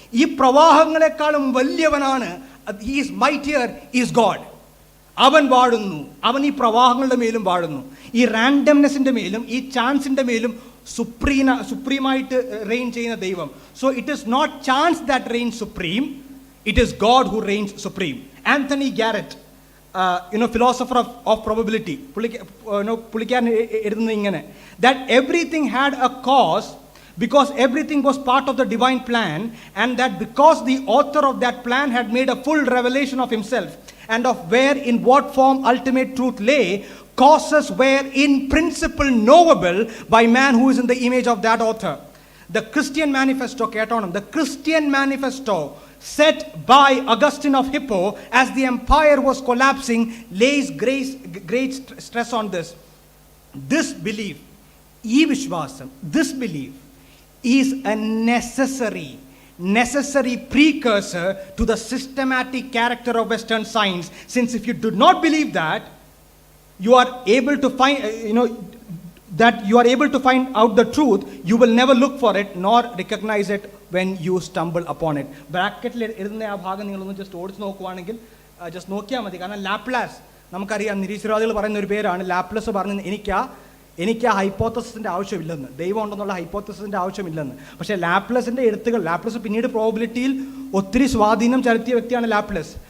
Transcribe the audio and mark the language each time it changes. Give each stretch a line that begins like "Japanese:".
Malayalam: ഈ പ്രവാഹങ്ങളെക്കാളും വലിയവനാണ്,
English: Is mightier is God.
Malayalam: അവൻ വാഴുന്നു, അവൻ ഈ പ്രവാഹങ്ങളുടെ മേലും വാഴുന്നു. ഈ റാൻഡംനെസിന്റെ മേലും ഈ ചാൻസിന്റെ മേലും സുപ്രീമായിട്ട് റെയിൻ ചെയ്യുന്ന ദൈവം.
English: So it is not chance that reigns supreme, it is God who reigns supreme. Anthony Garrett, philosopher of probability,
Malayalam: പുള്ളിക്കാരൻ എഴുതുന്നത് ഇങ്ങനെ:
English: That everything had a cause because everything was part of the divine plan, and that because the author of that plan had made a full revelation of himself and of where in what form ultimate truth lay, causes were in principle knowable by man who is in the image of that author. The Christian Manifesto, the Christian Manifesto set by Augustine of Hippo as the empire was collapsing lays great stress on this. This belief, this belief is a necessary precursor to the systematic character of Western science. Since if you do not believe that, you are able to find, that you are able to find out the truth, you will never look for it nor recognize it when you stumble upon it.
Malayalam: ബ്രാക്കറ്റിൽ എഴുതുന്ന ആ ഭാഗം നിങ്ങളൊന്ന് just ഓടിച്ച് നോക്കുവാണെങ്കിൽ just നോക്കിയാൽ മതി. കാരണം ലാപ്ലാസ്, നമുക്കറിയാം, നിരീശ്വരവാദികൾ പറയുന്ന ഒരു പേരാണ്. ലാപ്ലാസ് പറഞ്ഞത് എനിക്ക് ആ ഹൈപ്പോത്തസിൻ്റെ ആവശ്യമില്ലെന്ന്, ദൈവം ഉണ്ടെന്നുള്ള ഹൈപ്പോത്തസിൻ്റെ ആവശ്യമില്ലെന്ന്. പക്ഷേ ലാപ്ലസിൻ്റെ എഴുത്തുകൾ, ലാപ്ലസ് പിന്നീട് പ്രോബിലിറ്റിയിൽ ഒത്തിരി സ്വാധീനം ചെലുത്തിയ വ്യക്തിയാണ് ലാപ്ലസ്.